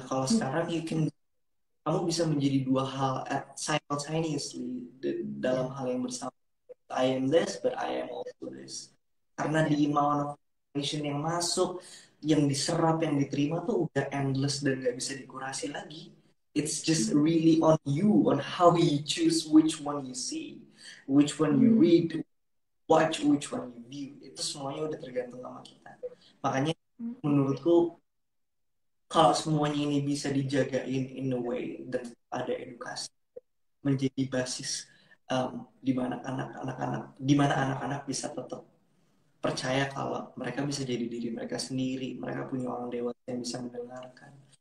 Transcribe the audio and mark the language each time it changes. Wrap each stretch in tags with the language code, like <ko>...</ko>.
<id>Nah kalau sekarang kamu bisa menjadi dua hal simultaneously dalam hal yang bersama. I am this, but I am also this. Karena di amount of information yang masuk, yang diserap, yang diterima tuh udah endless dan gak bisa dikurasi lagi.</id> <en>It's just really on you, on how you choose which one you see, which one you read, watch, which one you view.</en> <id>Itu semuanya udah tergantung sama kita. Makanya menurutku kalau semuanya ini bisa dijagain in a way dan ada edukasi menjadi basis di mana anak-anak bisa tetap percaya kalau mereka bisa jadi diri mereka sendiri, mereka punya orang dewasa yang bisa mendengarkan,</id>